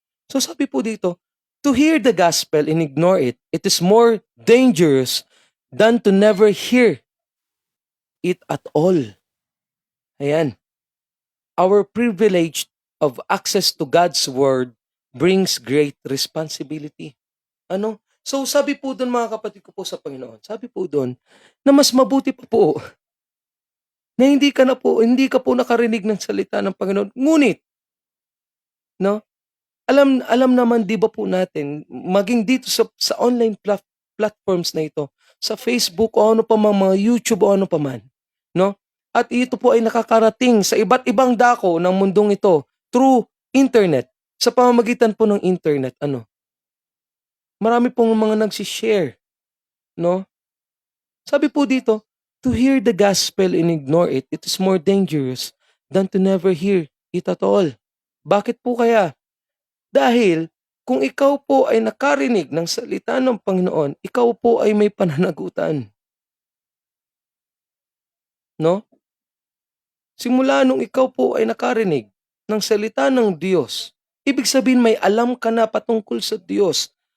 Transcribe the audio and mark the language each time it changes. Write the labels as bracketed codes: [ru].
[tl] So sabi po dito, [en] to hear the gospel and ignore it, it is more dangerous than to never hear it at all. Ayan. Our privilege of access to God's word brings great responsibility. [tl] Ano? So sabi po doon mga kapatid ko po sa Panginoon, sabi po doon na mas mabuti pa po na hindi ka po nakarinig ng salita ng Panginoon. Ngunit, no? Alam naman 'di ba po natin maging dito sa online platforms na ito, sa Facebook o ano pa man, mga YouTube o ano pa man, no? At ito po ay nakakarating sa iba't ibang dako ng mundong ito [en] through internet. [tl] Sa pamamagitan po ng internet, ano? Marami pong mga nagsi-share, no? Sabi po dito, [en] to hear the gospel and ignore it, it is more dangerous than to never hear it at all. [tl] Bakit po kaya? Dahil kung ikaw po ay nakarinig ng salita ng Panginoon, ikaw po ay may pananagutan, no? Simula nung ikaw po ay nakarinig ng salita ng Diyos, ibig sabihin may alam ka na patungkol sa Diyos.